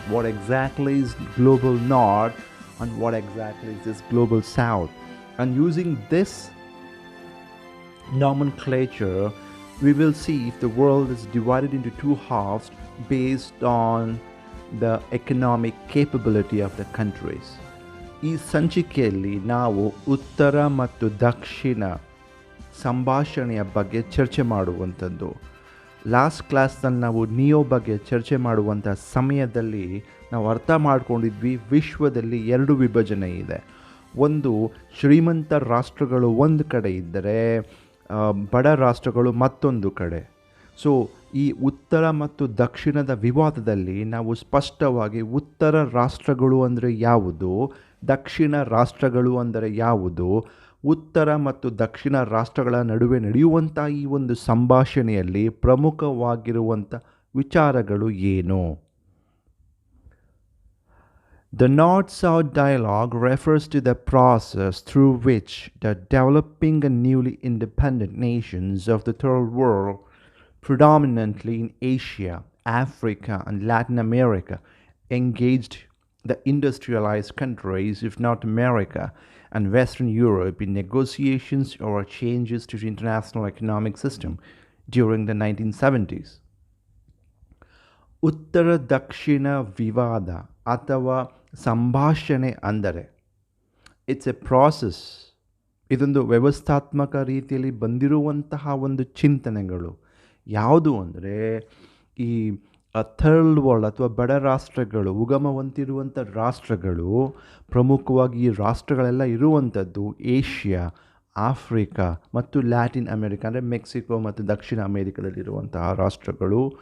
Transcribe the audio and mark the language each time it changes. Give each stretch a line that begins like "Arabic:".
English: What exactly is global North and what exactly is this global South? And using this nomenclature, we will see if the world is divided into two halves based on the economic capability of the countries.
Kannada: ಈ ಸಂಚಿಕೆಯಲ್ಲಿ ನಾವು ಉತ್ತರ ಮತ್ತು ದಕ್ಷಿಣ ಸಂಭಾಷಣೆಯ ಬಗ್ಗೆ ಚರ್ಚೆ ಮಾಡುವಂಥದ್ದು. Last ಕ್ಲಾಸ್ನಲ್ಲಿ ನಾವು ನಿಯೋ ಬಗ್ಗೆ ಚರ್ಚೆ ಮಾಡುವಂಥ ಸಮಯದಲ್ಲಿ ನಾವು ಅರ್ಥ ಮಾಡ್ಕೊಂಡಿದ್ವಿ, ವಿಶ್ವದಲ್ಲಿ ಎರಡು ವಿಭಜನೆ ಇದೆ. ಒಂದು ಶ್ರೀಮಂತ ರಾಷ್ಟ್ರಗಳು ಒಂದು ಕಡೆ ಇದ್ದರೆ ಬಡ ರಾಷ್ಟ್ರಗಳು ಮತ್ತೊಂದು ಕಡೆ. ಸೊ ಈ ಉತ್ತರ ಮತ್ತು ದಕ್ಷಿಣದ ವಿವಾದದಲ್ಲಿ ನಾವು ಸ್ಪಷ್ಟವಾಗಿ ಉತ್ತರ ರಾಷ್ಟ್ರಗಳು ಅಂದರೆ ಯಾವುದು, ದಕ್ಷಿಣ ರಾಷ್ಟ್ರಗಳು ಅಂದರೆ ಯಾವುದು, ಉತ್ತರ ಮತ್ತು ದಕ್ಷಿಣ ರಾಷ್ಟ್ರಗಳ ನಡುವೆ ನಡೆಯುವಂಥ ಈ ಒಂದು ಸಂಭಾಷಣೆಯಲ್ಲಿ ಪ್ರಮುಖವಾಗಿರುವಂಥ ವಿಚಾರಗಳು ಏನು?
English: The North-South dialogue refers to the process through which the developing and newly independent nations of the Third World, predominantly in Asia, Africa, and Latin America, engaged the industrialized countries, if not America, and Western Europe in negotiations or changes to the international economic system during the 1970s.
Kannada: ಉತ್ತರ ದಕ್ಷಿಣ ವಿವಾದ ಅಥವಾ ಸಂಭಾಷಣೆ ಅಂದರೆ
English: It's a process.
Kannada: ಇದೊಂದು ವ್ಯವಸ್ಥಾತ್ಮಕ ರೀತಿಯಲ್ಲಿ ಬಂದಿರುವಂತಹ ಒಂದು ಚಿಂತನೆಗಳು. ಯಾವುದು ಅಂದರೆ ಈ ಥರ್ಡ್ ವರ್ಲ್ಡ್ ಅಥವಾ ಬಡ ರಾಷ್ಟ್ರಗಳು, ಉಗಮ ಹೊಂದಿರುವಂಥ ರಾಷ್ಟ್ರಗಳು, ಪ್ರಮುಖವಾಗಿ ಈ ರಾಷ್ಟ್ರಗಳೆಲ್ಲ ಇರುವಂಥದ್ದು ಏಷ್ಯಾ, ಆಫ್ರಿಕಾ ಮತ್ತು ಲ್ಯಾಟಿನ್ ಅಮೆರಿಕ ಅಂದರೆ ಮೆಕ್ಸಿಕೋ ಮತ್ತು ದಕ್ಷಿಣ ಅಮೇರಿಕಾದಲ್ಲಿರುವಂತಹ ರಾಷ್ಟ್ರಗಳು.